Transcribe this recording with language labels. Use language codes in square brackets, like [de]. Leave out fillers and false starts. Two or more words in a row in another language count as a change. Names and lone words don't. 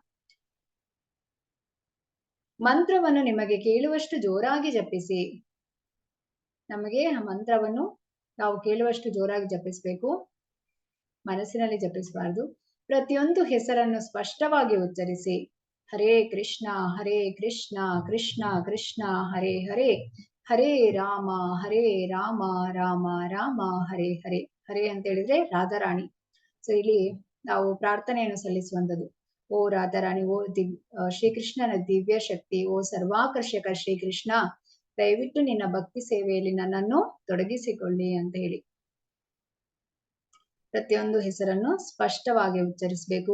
[kn] ಮಂತ್ರವನ್ನು ನಿಮಗೆ ಕೇಳುವಷ್ಟು ಜೋರಾಗಿ ಜಪಿಸಿ. ನಮಗೆ ಆ ಮಂತ್ರವನ್ನು ನಾವು ಕೇಳುವಷ್ಟು ಜೋರಾಗಿ ಜಪಿಸಬೇಕು, ಮನಸ್ಸಿನಲ್ಲಿ ಜಪಿಸಬಾರದು. ಪ್ರತಿಯೊಂದು ಹೆಸರನ್ನು ಸ್ಪಷ್ಟವಾಗಿ ಉಚ್ಚರಿಸಿ. [sa] ಹರೇ ಕೃಷ್ಣ ಕೃಷ್ಣ ಕೃಷ್ಣ ಹರೇ ಹರೇ, ಹರೇ ರಾಮ ರಾಮ ರಾಮ ಹರೇ ಹರೇ. [kn] ಹರೇ ಅಂತ ಹೇಳಿದ್ರೆ ರಾಧಾರಾಣಿ. ಸೊ ಇಲ್ಲಿ ನಾವು ಪ್ರಾರ್ಥನೆಯನ್ನು ಸಲ್ಲಿಸುವಂಥದ್ದು. ಓ ರಾಧಾರಾಣಿ, ಓ ಶ್ರೀಕೃಷ್ಣನ ದಿವ್ಯ ಶಕ್ತಿ, ಓ ಸರ್ವಾಕರ್ಷಕ ಶ್ರೀಕೃಷ್ಣ, ದಯವಿಟ್ಟು ನಿನ್ನ ಭಕ್ತಿ ಸೇವೆಯಲ್ಲಿ ನನ್ನನ್ನು ತೊಡಗಿಸಿಕೊಳ್ಳಿ ಅಂತ ಹೇಳಿ ಪ್ರತಿಯೊಂದು ಹೆಸರನ್ನು ಸ್ಪಷ್ಟವಾಗಿ ಉಚ್ಚರಿಸಬೇಕು.